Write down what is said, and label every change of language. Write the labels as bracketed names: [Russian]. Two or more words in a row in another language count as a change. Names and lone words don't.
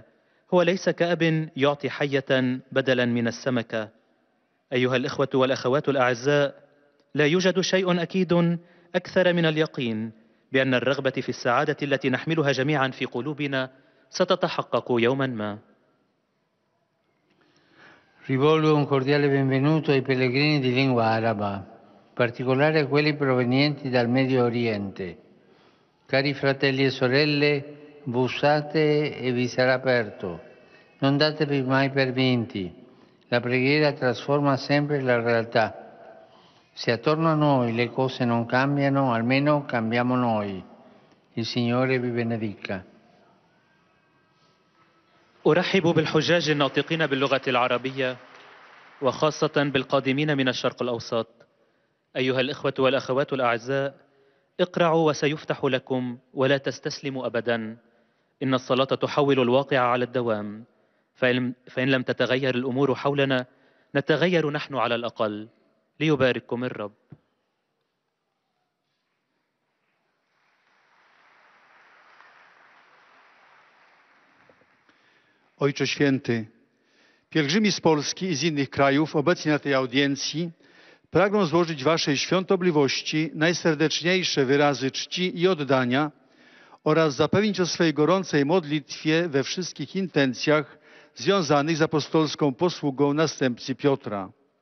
[Arabic] هو ليس كأب يعطي حية بدلا من السمكة. أيها الإخوة والأخوات الأعزاء، لا يوجد شيء أكيد أكثر من اليقين بأن الرغبة في السعادة التي نحملها جميعا في قلوبنا ستتحقق يوما ما. [Italian] Rivolgo un cordiale benvenuto ai pellegrini di lingua araba, in particolare a quelli provenienti dal Medio Oriente. Cari fratelli e sorelle, bussate e vi sarà aperto. Non datevi mai per vinti. La preghiera trasforma sempre la realtà. Se attorno a noi le cose non cambiano, almeno cambiamo noi. Il Signore vi benedica. [Arabic] أرحب بالحجاج الناطقين باللغة العربية، وخاصة بالقادمين من الشرق الأوسط. أيها الإخوة والأخوات الأعزاء، اقرعوا وسيفتح لكم، ولا تستسلموا أبدا. إن الصلاة تحول الواقع على الدوام، فإن لم تتغير الأمور حولنا نتغير نحن على الأقل. ليبارككم الرب. [Polish] Ojcze Święty, pielgrzymi z Polski i z innych krajów obecni na tej audiencji pragną złożyć Waszej świątobliwości najserdeczniejsze wyrazy czci i oddania oraz zapewnić o swej gorącej modlitwie we wszystkich intencjach związanych z apostolską posługą następcy Piotra.